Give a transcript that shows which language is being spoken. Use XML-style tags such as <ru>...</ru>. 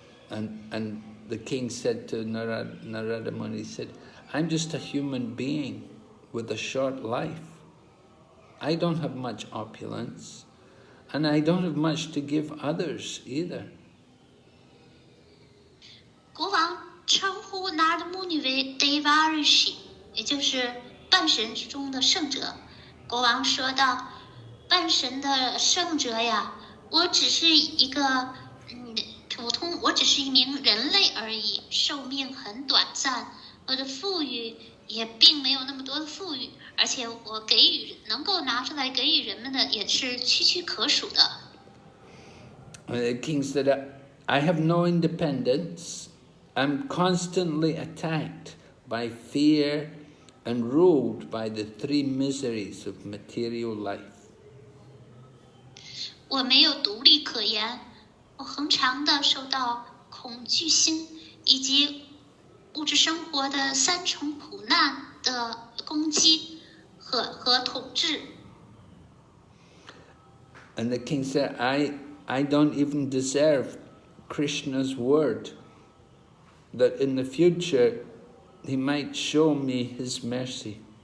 <en>And the king said to Narada Muni, he said, I'm just a human being with a short life. I don't have much opulence. And I don't have much to give others either.</en> <zh>国王称呼 Narada Muni 为 Devarishi， 也就是半神之中的圣者。国王说道：“半神的圣者呀，我只是一个我只是一名人类而已，寿命很短暂，我的富裕也并没有那么多的富裕。” 而且我能够拿出来给予人们的也是区区可数的。</zh> <en>The king said, I have no independence. I'm constantly attacked by fear and ruled by the three miseries of material life.</en> <zh>我没有独立可言，我恒常的受到恐惧心以及物质生活的三重苦难的攻击和统治。</zh> <en>And the king said, I don't even deserve Krishna's word, that in the future he might show me his mercy.</en>